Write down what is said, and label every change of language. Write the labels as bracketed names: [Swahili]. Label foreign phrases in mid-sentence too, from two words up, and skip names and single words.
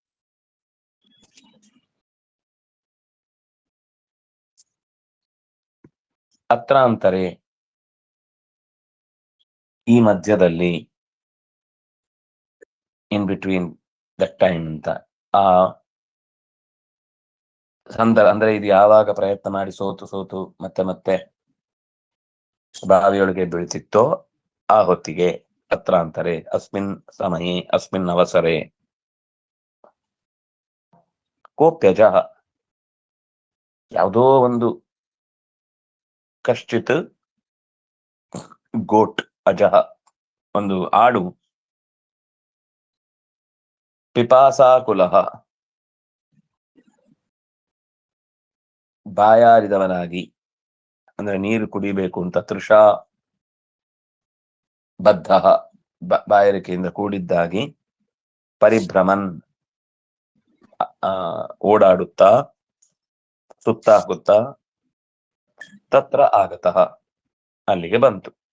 [English] ಅತ್ರಾಂತರೆ [Kannada] ಈ ಮಧ್ಯದಲ್ಲಿ, [English] in between that time ಅಂತ. [Kannada] ಆ ಅಂದ್ರೆ ಇದು ಯಾವಾಗ ಪ್ರಯತ್ನ ಮಾಡಿ ಸೋತು ಮತ್ತೆ ಬಾವಿಯೊಳಗೆ ಬೀಳ್ತಿತ್ತೋ ಆ ಹೊತ್ತಿಗೆ [Sanskrit] ಅತ್ರಾಂತರೆ ಅಸ್ಮಿನ್ ಸಮಯೇ ಅಸ್ಮಿನ್ ಅವಸರೆ [Kannada] ಕೋಪ್ಯಜ ಯಾವುದೋ ಒಂದು ಕಶ್ಚಿತ್ ಗೋಟ್ ಅಜಹ ಒಂದು ಆಡು ಪಿಪಾಸಾಕುಲಃ ಬಾಯಾರಿದವನಾಗಿ ಅಂದ್ರೆ ನೀರು ಕುಡಿಬೇಕು ಅಂತ [Sanskrit] ತೃಷಾ ಬದ್ಧ [Kannada] ಬಾಯಾರಿಕೆಯಿಂದ ಕೂಡಿದ್ದಾಗಿ ಪರಿಭ್ರಮನ್ ಓಡಾಡುತ್ತಾ ಸುತ್ತಾಕುತ್ತಾ [Sanskrit] ತತ್ರ ಆಗತಃ [Kannada] ಅಲ್ಲಿಗೆ ಬಂತು.